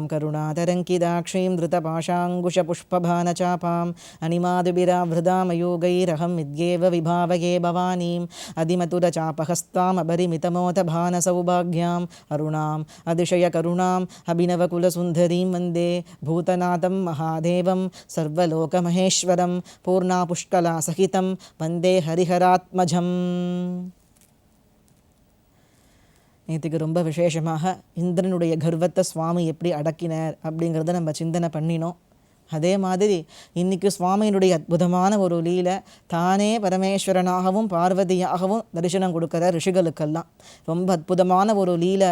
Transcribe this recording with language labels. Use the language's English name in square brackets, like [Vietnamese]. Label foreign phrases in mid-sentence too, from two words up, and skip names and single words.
[Sanskrit] करुणातरङ्किदाक्षीं धृतपाशाङ्कुशपुष्पबाणचापाम् अनिमादिभिरावृदामयोगैरहं विद्येव विभावये भवानीम् अधिमधुरचापहस्ताम् अपरिमितमोतभानसौभाग्याम् अरुणाम् अतिशयकरुणाम् अभिनवकुलसुन्दरीं वन्दे भूतनाथं महादेवं सर्वलोकमहेश्वरं पूर्णापुष्कलासहितं वन्दे हरिहरात्मजम्. [Tamil] நேற்றுக்கு ரொம்ப விசேஷமாக இந்திரனுடைய கர்வத்தை சுவாமி எப்படி அடக்கினார் அப்படிங்கிறத நம்ம சிந்தனை பண்ணினோம். அதே மாதிரி இன்றைக்கி சுவாமியினுடைய அற்புதமான ஒரு லீலை, தானே பரமேஸ்வரனாகவும் பார்வதியாகவும் தரிசனம் கொடுக்குற ரிஷிகளுக்கெல்லாம் ரொம்ப அற்புதமான ஒரு லீலை.